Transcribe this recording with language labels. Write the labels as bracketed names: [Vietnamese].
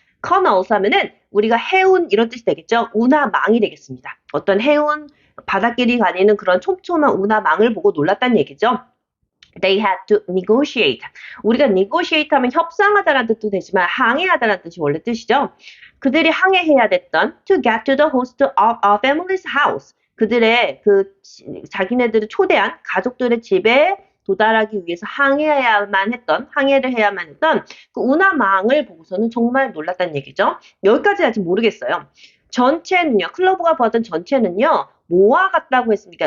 [Korean] 커널스 하면은 우리가 해운 이런 뜻이 되겠죠. 운하망이 되겠습니다. 어떤 해운 바닷길이 가리는 그런 촘촘한 운하망을 보고 놀랐다는 얘기죠. [English] They had to negotiate. [Korean] 우리가 negotiate 하면 협상하다라는 뜻도 되지만 항해하다라는 뜻이 원래 뜻이죠. 그들이 항해해야 됐던 [English] to get to the host of a family's house. [Korean] 그들의 자기네들을 초대한 가족들의 집에 도달하기 위해서 항해를 해야만 했던 그 운하망을 보고서는 정말 놀랐다는 얘기죠. 여기까지 아직 모르겠어요. 전체는요, 클로브가 보았던 전체는요, 뭐와 같다고 했습니까?